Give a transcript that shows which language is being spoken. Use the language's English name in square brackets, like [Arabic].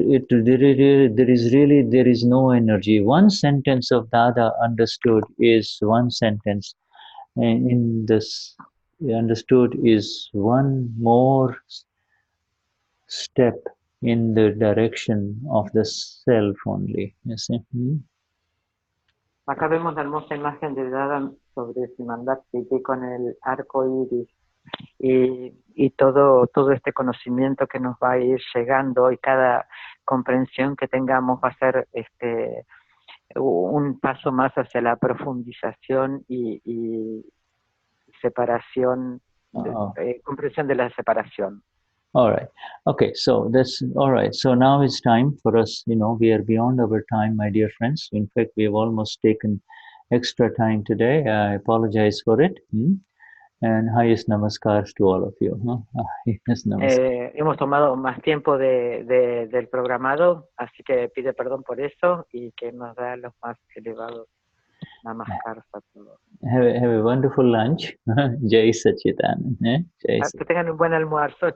[English] There is no energy. One sentence of Dada understood is one sentence, and in this understood is one more step in the direction of the self only, you see. [Spanish] Acá vemos la hermosa imagen de Dada sobre Simandar City con el arco iris y todo este conocimiento que nos va a ir llegando, y cada comprensión que tengamos va a ser un paso más hacia la profundización y separación, comprensión de la separación. [English] All right. Okay. So that's all right. So now it's time for us. We are beyond our time, my dear friends. In fact, we have almost taken extra time today. I apologize for it. And highest namaskars to all of you. Highest namaskar. [Spanish] Hemos tomado más tiempo del programado, así que pide perdón por eso y que nos da los más elevados namaskars a todos. [English] Have a wonderful lunch. Jai Sachidanand. Jai [Spanish] Que tengan un buen almuerzo.